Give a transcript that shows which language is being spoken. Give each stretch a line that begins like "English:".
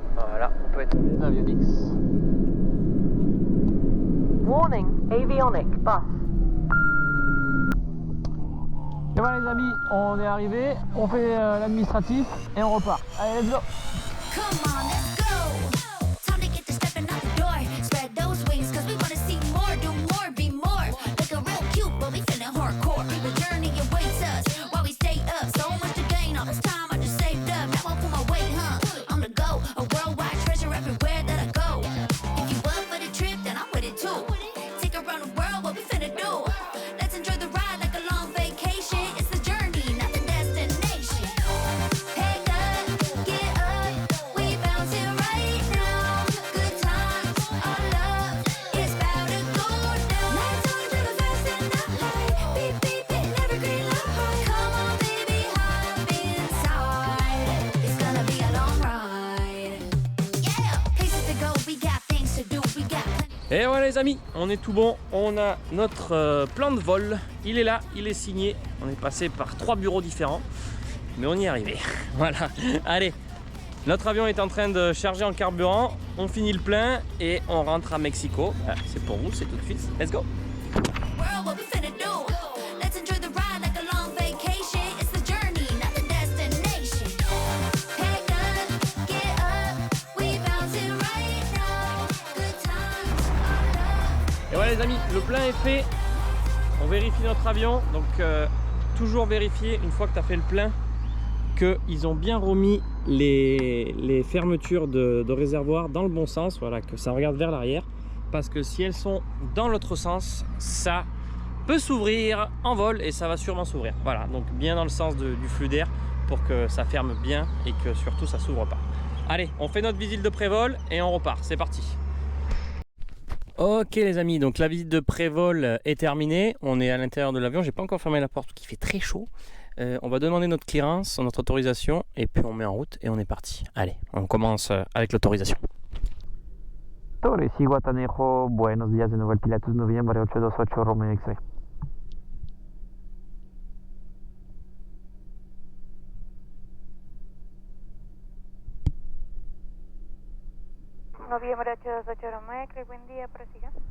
French: Voilà, on peut éteindre l'avionics.
English: Warning, avionic bus.
French: Et voilà les amis, on est arrivé, on fait l'administratif et on repart. Allez,
English: let's go! Come on, let's go. Time to get to stepping out the door. Spread those wings, cause we wanna see more, do more, be more. Like a real cute, but we feeling hardcore. The journey awaits us while we stay up. So much to gain, all this time I just saved up. Now I pull my weight, on the go. A worldwide treasure everywhere that I go. If you up for the trip, then I'm with it too. Take around the world, what we finna do? Let's enjoy the ride like a long vacation. It's the journey, not the destination. Hey, get up, we bouncing right now. Good times, our love is about to go down. Lights on, drive fast in the light. Beep, beep, hitting every green light. Come on, baby, hop inside. It's gonna be a long ride. Yeah, places to go, we got things to do, we got plenty.
French: Et voilà les amis, on est tout bon, on a notre plan de vol, il est là, il est signé, on est passé par 3 bureaux différents, mais on y est arrivé. Voilà, allez, notre avion est en train de charger en carburant, on finit le plein et on rentre à Mexico. Voilà, c'est pour vous, c'est tout de suite,
English: let's go. World, what we finna do? Let's enjoy the ride like a long vacation. It's the journey, not the destination. Hey, get up, we bouncing right now. Good times, our love.
French: Et voilà les amis, le plein est fait, on vérifie notre avion, donc toujours vérifier une fois que tu as fait le plein qu'ils ont bien remis les fermetures de réservoir dans le bon sens, voilà, que ça regarde vers l'arrière, parce que si elles sont dans l'autre sens, ça peut s'ouvrir en vol et ça va sûrement s'ouvrir. Voilà, donc bien dans le sens du flux d'air pour que ça ferme bien et que surtout ça s'ouvre pas. Allez, on fait notre visite de prévol et on repart, c'est parti. Ok les amis, donc la visite de prévol est terminée, on est à l'intérieur de l'avion, j'ai pas encore fermé la porte parce qu'il fait très chaud. On va demander notre clearance, notre autorisation et puis on met en route et on est parti. Allez, on commence avec l'autorisation.
Spanish: Torre Ciguatanejo, buenos días de nuevo el Pilatus noviembre 828 Romeo X-ray. Noviembre 828 Roma X-ray, buen día, prosiga.